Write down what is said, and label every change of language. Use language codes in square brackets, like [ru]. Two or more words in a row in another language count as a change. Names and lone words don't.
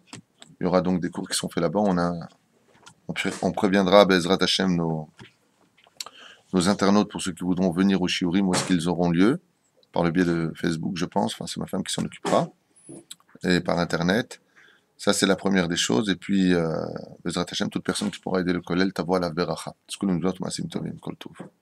[fr] Il y aura donc des cours qui sont faits là-bas. On préviendra [he] בעזרת השם [fr] nos internautes pour ceux qui voudront venir au Shiurim où est-ce qu'ils auront lieu. Par le biais de Facebook, je pense. Enfin, c'est ma femme qui s'en occupera. Et par Internet. Ça, c'est la première des choses. Et puis, [he] בעזרת השם, [fr] toute personne qui pourra aider le kollel, [he] תבוא עליו ברכה. תזכו מצוות מעשים טובים כל טוב.